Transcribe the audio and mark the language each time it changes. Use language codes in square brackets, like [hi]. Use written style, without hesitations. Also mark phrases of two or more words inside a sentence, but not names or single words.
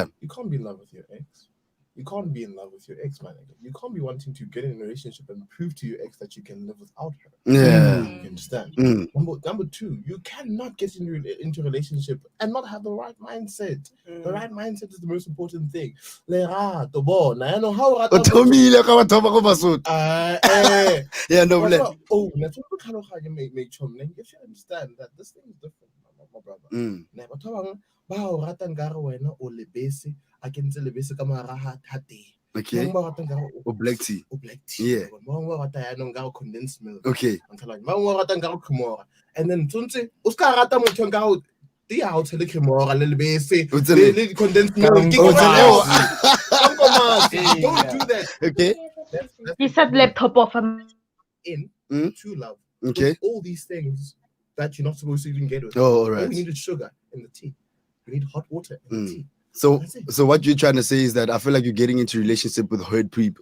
[en] You can't be in love with your ex. You can't be in love with your ex, man. You can't be wanting to get in a relationship and prove to your ex that you can live without her. Yeah. You understand? Mm. Number two, you cannot get into a relationship and not have the right mindset. The right mindset is the most important thing. [st] Lerato, bona, [en] I know how Yeah, no, Oh, you should understand that this thing is different, my brother. [st] Ne, batho ba bang ba o rata nkare wena o lebese a kentse lebese ka mara ha thate. [en] Okay. Or black tea. Yeah. Condensed milk. Okay. And then [st] tunse uska rata motho nkare tea ha o tshele cremora le lebese le [en] condensed milk. Don't do that. Okay. He said laptop off. In true love. Okay. With all these things that you're not supposed to even get with. Oh, all right. All we need is sugar in the tea. We need hot water in the tea. So what you're trying to say is that I feel like you're getting into a relationship with hurt people.